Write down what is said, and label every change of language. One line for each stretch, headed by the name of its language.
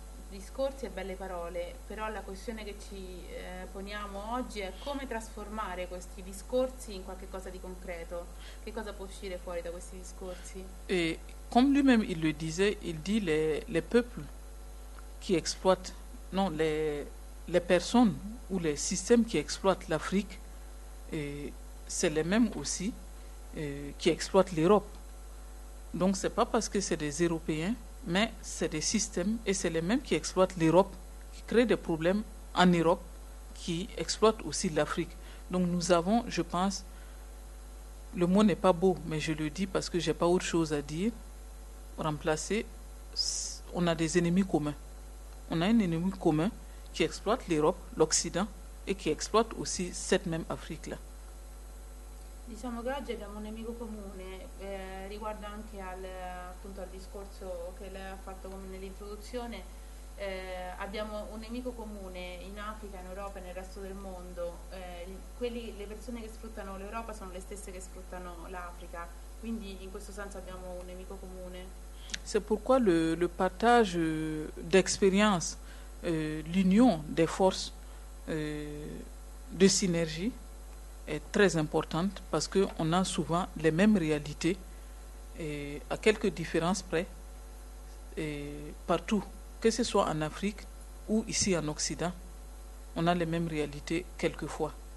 Italian: Discorsi e belle parole, però la questione che ci poniamo oggi è come trasformare questi discorsi in qualche cosa di concreto. Che cosa può uscire fuori da questi discorsi?
French: E come lui-même il le disait, il dit les peuples qui exploitent, non, les personnes ou les systèmes qui exploitent l'Afrique, c'est les mêmes aussi qui exploitent l'Europe. Donc c'est pas parce que c'est des Européens, mais c'est des systèmes et c'est les mêmes qui exploitent l'Europe, qui créent des problèmes en Europe, qui exploitent aussi l'Afrique. Donc nous avons, je pense, le mot n'est pas beau, mais je le dis parce que j'ai pas autre chose à dire, remplacer, on a des ennemis communs. On a un ennemi commun qui exploite l'Europe, l'Occident, et qui exploite aussi cette même Afrique-là.
Italian: Diciamo che oggi abbiamo un nemico comune, riguardo anche al, appunto, al discorso che lei ha fatto nell'introduzione, abbiamo un nemico comune in Africa, in Europa e nel resto del mondo, le persone che sfruttano l'Europa sono le stesse che sfruttano l'Africa, quindi in questo senso abbiamo un nemico comune.
French: C'est pourquoi le partage d'expérience, l'union des forces de synergie, est très importante parce qu'on a souvent les mêmes réalités et à quelques différences près et partout, que ce soit en Afrique ou ici en Occident, on a les mêmes réalités quelquefois.